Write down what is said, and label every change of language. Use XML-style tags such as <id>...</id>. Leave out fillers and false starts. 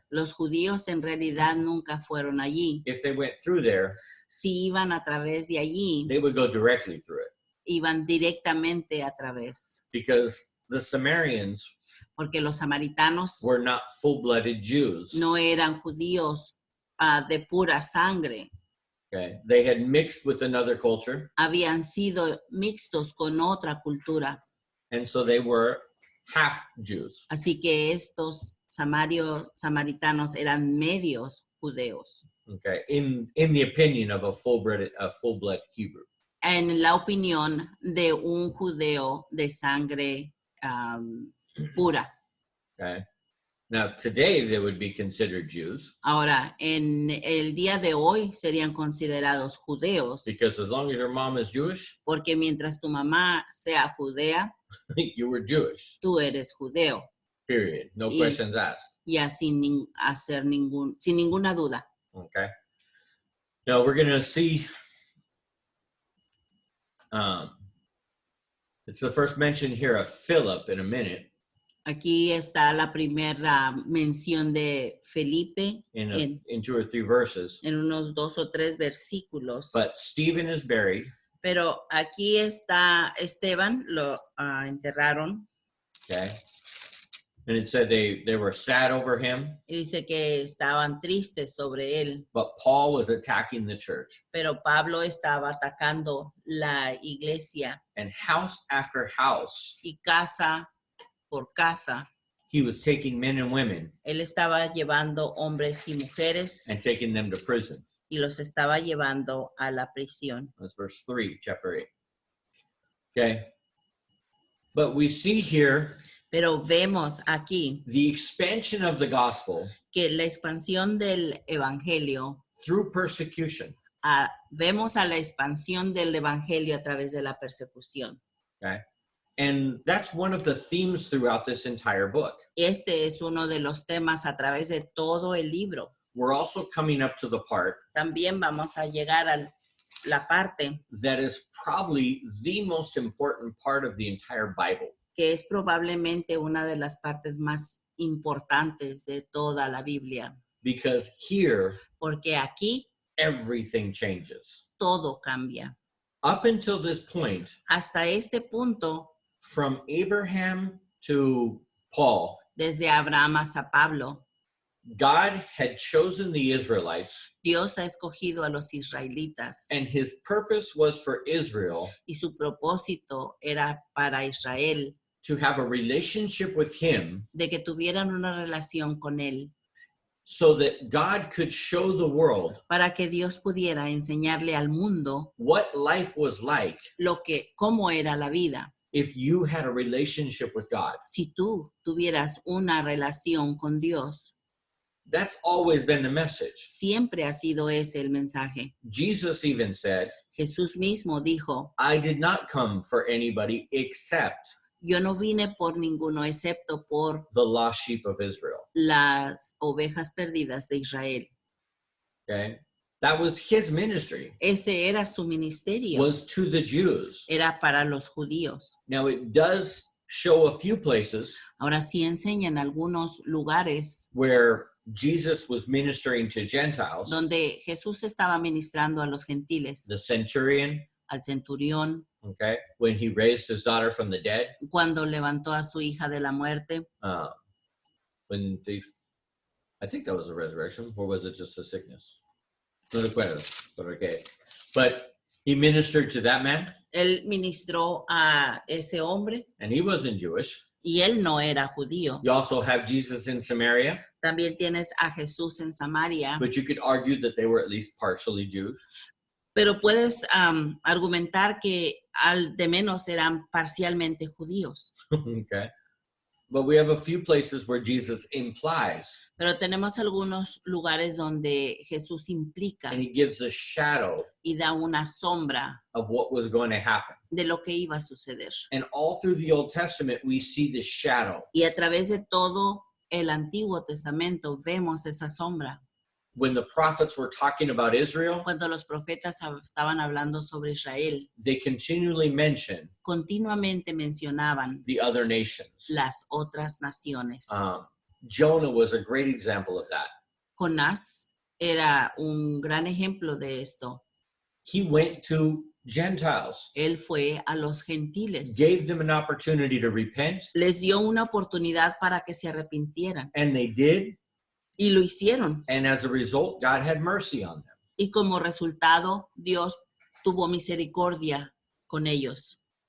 <es>los judíos en realidad nunca fueron allí.</es> <en>If they went through there,</en> <es>Si iban a través de allí,</es> <en>they would go directly through it</en> <es>iban directamente a través,</es> <en>because the Samaritans</en> <es>porque los samaritanos</es> <en>were not full-blooded Jews.</en> <es>no eran judíos de pura sangre.</es> <en>Okay, they had mixed with another culture,</en> <es>Habían sido mixtos con otra cultura.</es> <en>and so they were half Jews.</en> <es>Así que estos samaritanos eran medios judeos.</es> <en>Okay, in the opinion of a full-blood Hebrew.</en> <es>En la opinión de un judeo de sangre pura.</es> <en>Okay, now today they would be considered Jews</en> <es>Ahora, en el día de hoy serían considerados judeos,</es> <en>because as long as your mom is Jewish,</en> <es>porque mientras tu mamá sea judea,</es> <en>you were Jewish.</en> <es>tú eres judeo,</es> <en>Period. No</en> <es>Y-</es> <en>questions asked.</en> <es>ya sin ninguna duda.</es> <en>Okay. Now we're going to see. It's the first mention here of Philip in a minute</en> <es>Aquí está la primera mención de Felipe</es> <en>in 2 or 3 verses.</en> <es>en unos 2 o 3 versículos.</es> <en>But Stephen is buried.</en> <es>Pero aquí está Esteban, lo enterraron,</es> <en>Okay. And it said they were sad over him,</en> <es>y dice que estaban tristes sobre él,</es> <en>but Paul was attacking the church.</en> <es>pero Pablo estaba atacando la iglesia</es> <en>And house after house,</en> <es>y casa por casa.</es> <en>he was taking men and women</en> <es>Él estaba llevando hombres y mujeres</es> <en>and taking them to prison.</en> <es>y los estaba llevando a la prisión.</es> <en>That's verse 3, chapter 8. Okay. But we see here</en> <es>Pero vemos aquí</es> <en>the expansion of the gospel</en> <es>que la expansión del evangelio,</es> <en>through persecution.</en> <es>vemos a la expansión del evangelio a través de la persecución.</es> <en>Okay. And that's one of the themes throughout this entire book.</en> <es>Este es uno de los temas a través de todo el libro.</es> <en>We're also coming up to the part</en> <es>También vamos a llegar a la parte</es> <en>that is probably the most important part of the entire Bible.</en> <es>que es probablemente una de las partes más importantes de toda la Biblia,</es> <en>Because here,</en> <es>porque aquí</es> <en>everything changes.</en> <es>todo cambia.</es> <en>Up until this point,</en> <es>Hasta este punto,</es> <en>from Abraham to Paul,</en> <es>desde Abraham hasta Pablo,</es> <en>God had chosen the Israelites,</en> <es>Dios ha escogido a los israelitas</es> <en>and his purpose was for Israel</en> <es>y su propósito era para Israel</es> <en>to have a relationship with him</en> <es>de que tuvieran una relación con él,</es> <en>so that God could show the world</en> <es>para que Dios pudiera enseñarle al mundo</es> <en>what life was like</en> <es>cómo era la vida</es> <en>if you had a relationship with God.</en> <es>si tú tuvieras una relación con Dios.</es> <en>That's always been the message.</en> <es>Siempre ha sido ese el mensaje.</es> <en>Jesus even said,</en> <es>Jesús mismo dijo,</es> <en>I did not come for anybody except</en> <es>yo no vine por ninguno excepto por</es> <en>the lost sheep of Israel.</en> <es>las ovejas perdidas de Israel.</es> <en>Okay? That was his ministry,</en> <es>Ese era su ministerio,</es> <en>was to the Jews.</en> <es>era para los judíos.</es> <en>Now it does show a few places</en> <es>Ahora sí enseña en algunos lugares</es> <en>where Jesus was ministering to Gentiles.</en> <es>donde Jesús estaba ministrando a los gentiles,</es> <en>The centurion,</en> <es>al centurión,</es> <en>okay, when he raised his daughter from the dead,</en> <es>cuando levantó a su hija de la muerte,</es> <en>I think that was a resurrection, or was it just a sickness?</en> <es>No recuerdo, pero</es> <en>okay. But he ministered to that man,</en> <es>él ministró a ese hombre</es> <en>and he wasn't Jewish.</en> <es>y él no era judío.</es> <en>You also have Jesus in Samaria,</en> <es>También tienes a Jesús en Samaria,</es> <en>but you could argue that they were at least partially Jews.</en> <es>pero puedes argumentar que al de menos eran parcialmente judíos.</es> <en>Okay. But we have a few places where Jesus implies,</en> <es>Pero tenemos algunos lugares donde Jesús implica</es> <en>and he gives a shadow</en> <es>y da una sombra</es> <en>of what was going to happen.</en> <es>de lo que iba a suceder.</es> <en>And all through the Old Testament, we see the shadow.</en> <es>Y a través de todo el Antiguo Testamento vemos esa sombra.</es> <en>When the prophets were talking about Israel,</en> <es>Cuando los profetas estaban hablando sobre Israel,</es> <en>they continually mention</en> <es>continuamente mencionaban</es> <en>the other nations.</en> <es>las otras naciones.</es> <en>Jonah was a great example of that.</en> <es>Jonás era un gran ejemplo de esto.</es> <en>He went to Gentiles,</en> <es>Él fue a los gentiles.</es> <en>gave them an opportunity to repent,</en> <es>Les dio una oportunidad para que se arrepintieran.</es> <en>and they did.</en> <es>Y lo hicieron.</es> <en>And as a result, God had mercy on them.</en> <es>Y como resultado, Dios tuvo misericordia con ellos.</es>